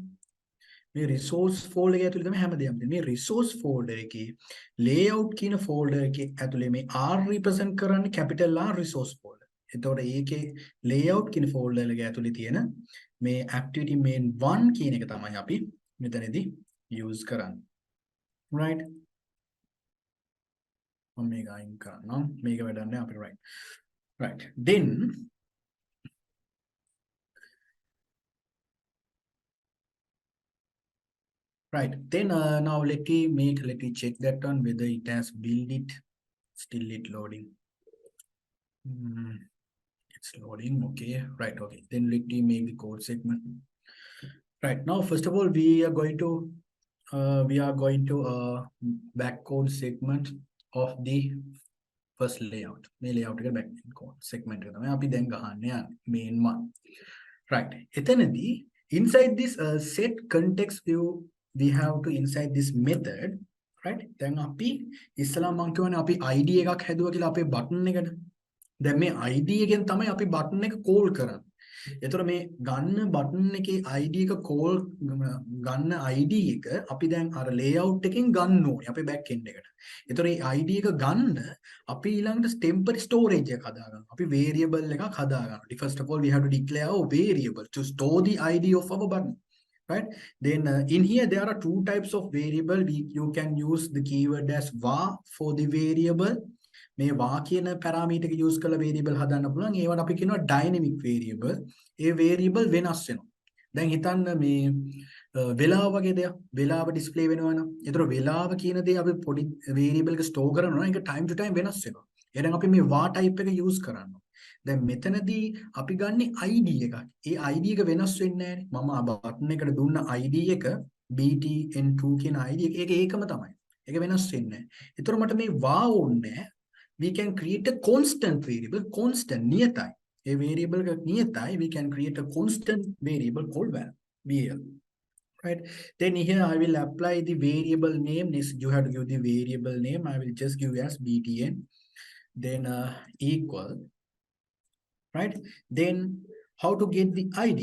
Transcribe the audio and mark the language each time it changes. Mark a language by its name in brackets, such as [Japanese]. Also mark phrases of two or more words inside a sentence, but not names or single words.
[Sinhala] මේ [English] resource folder [Sinhala] එක ඇතුලේ තමයි හැමදේම තියෙන්නේ. මේ [English] resource folder [Sinhala] එකේ layout කියන folder එකේ ඇතුලේ මේ R represent කරන්නේ [English] capital R resource folder. [Sinhala] එතකොට ඒකේ layout කියන folder එක ඇතුලේ තියෙන මේ [English] activity main 1 [Sinhala] කියන එක තමයි අපි මෙතනදී use කරන්නේ. Right? මම මේක අයින් කරනවා. මේක වැඩක් නෑ අපිට right. Right. [English] Then right, then now let me check that one whether it has built it. Still it loading. It's loading. Okay, right. Okay, then let me make the code segment. Right, now first of all we are going to back code segment of the first layout. [Sinhala] මේ layout එක [English] back code segment [Sinhala] එක තමයි අපි දැන් ගහන්න යන්නේ [English] main one. Right, [Sinhala] එතනදී [English] inside this set context view we have to inside this method right? [Sinhala] දැන් අපි ඉස්සලා මං කියවනේ අපි ID එකක් හැදුවා කියලා අපේ බටන් එකට. දැන් මේ ID එකෙන් තමයි අපි බටන් එක කෝල් කරන්නේ. එතකොට මේ ගන්න බටන් එකේ ID එක කෝල් ගන්න ID එක අපි දැන් අර layout එකෙන් ගන්න ඕනේ අපේ [English] back end [Sinhala] එකට. එතකොට මේ ID එක ගන්න අපි ඊළඟට [English] temporary storage [Sinhala] එකක් හදා ගන්නවා. අපි variable එකක් හදා ගන්නවා. [English] First of all we have to declare a variable to store the ID of our button. Right, then in here there are two types of variable. You can use the keyword as var for the variable. [Sinhala] මේ var කියන parameter එක use කරලා variable හදන්න පුළුවන්. ඒවට අපි කියනවා dynamic variable. ඒ variable වෙනස් වෙනවා. දැන් හිතන්න මේ වෙලාව වගේ දෙයක්. වෙලාව display වෙනවා නම්. ඒතර වෙලාව කියන දේ අපි පොඩි variable එක store කරනවා නම් ඒක [English] time to time [Sinhala] වෙනස් වෙනවා. එහෙනම් අපි මේ [English] var type [Sinhala] එක use කරනවා. දැන් මෙතනදී අපි ගන්න ID එකක්. ඒ ID එක වෙනස් වෙන්නේ නැහැ. මම බටන් එකට දුන්න ID එක BTN2 කියන ID එක ඒක ඒකම තමයි. ඒක වෙනස් වෙන්නේ නැහැ. ඒතර මට මේ var ඕනේ. [English] We can create a constant variable, constant [Sinhala] නියතයි. [English] A variable [Sinhala] එක නියතයි. [English] We can create a constant variable called val. Right. Then here I will apply the variable name. This you have to give the variable name. I will just give as BTN. Then equal. Right, then how to get the ID?